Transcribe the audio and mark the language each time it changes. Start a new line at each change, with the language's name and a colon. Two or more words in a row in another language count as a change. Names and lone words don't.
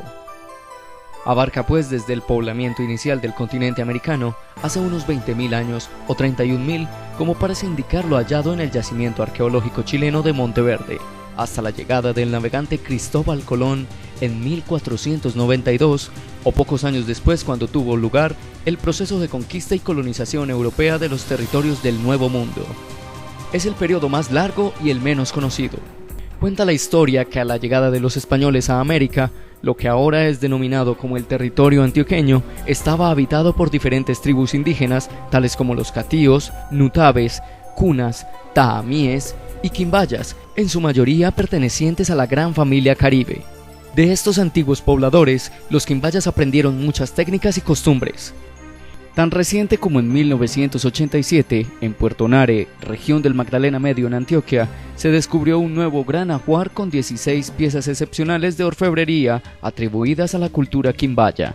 Spanish: Abarca pues desde el poblamiento inicial del continente americano hace unos 20.000 años o 31.000, como parece indicar lo hallado en el yacimiento arqueológico chileno de Monteverde, hasta la llegada del navegante Cristóbal Colón en 1492 o pocos años después, cuando tuvo lugar el proceso de conquista y colonización europea de los territorios del Nuevo Mundo. Es el periodo más largo y el menos conocido. Cuenta la historia que a la llegada de los españoles a América, lo que ahora es denominado como el territorio antioqueño, estaba habitado por diferentes tribus indígenas, tales como los catíos, nutabes, cunas, taamíes y quimbayas, en su mayoría pertenecientes a la gran familia caribe. De estos antiguos pobladores, los quimbayas aprendieron muchas técnicas y costumbres. Tan reciente como en 1987, en Puerto Nare, región del Magdalena Medio en Antioquia, se descubrió un nuevo gran ajuar con 16 piezas excepcionales de orfebrería atribuidas a la cultura quimbaya.